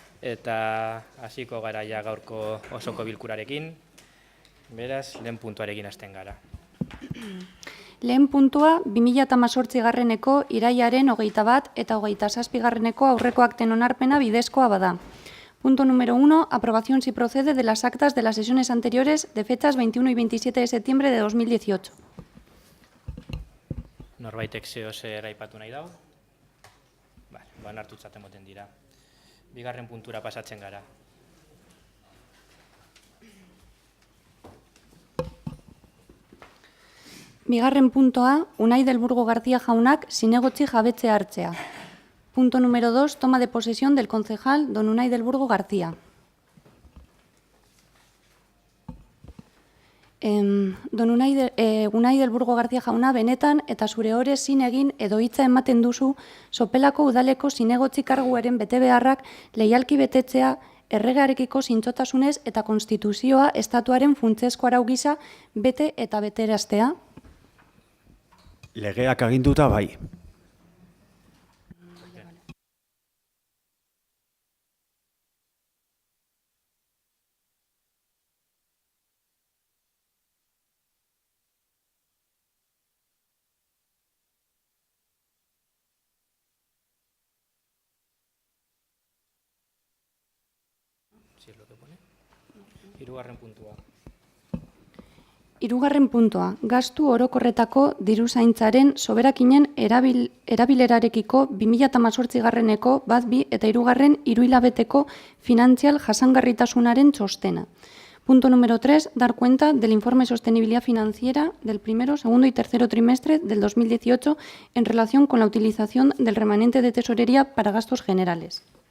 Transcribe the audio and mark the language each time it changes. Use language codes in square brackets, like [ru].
[eu] eta hasiko gara ja gaurko osoko bilkurarekin. Beraz, lehen puntuarekin hasten gara. Lehen puntua, 2018 irailaren 21 eta 27 aurreko akten onarpena bidezkoa bada. [es] Punto número 1, aprobación si procede de las actas de las sesiones anteriores de fechas 21 y 27 de septiembre de 2018. [eu] Norbaitek zeo zer aipatu nahi dau? Onartutzat emoten dira. Bigarren puntura pasatzen gara. Bigarren puntoa, Unai del Burgo García jaunak zinegotzi jabetzea hartzea. [es] Punto número 2, toma de posesión del concejal don Unai del Burgo García. [eu] Unai del Burgo García jauna benetan eta zure ore zin egin edo hitza ematen duzu sopelako udaleko zinegotzi karguaren betebeharrak leialki betetzea erregearekiko zintzotasunez eta konstituzioa estatuaren funtsezko arau gisa bete eta beteraztea. Legeak aginduta bai. Hirugarren puntua. Hirugarren puntua, gastu orokorretako diruzaintzaren soberakinen erabilerarekiko 2018 bat bi eta hirugarren hiruhilabeteko finantzial jasangarritasunaren txostena. [es] Punto número 3, dar cuenta del informe sostenibilidad financiera del primero, segundo y tercero trimestre del 2018 en relación con la utilización del remanente de tesorería para gastos generales.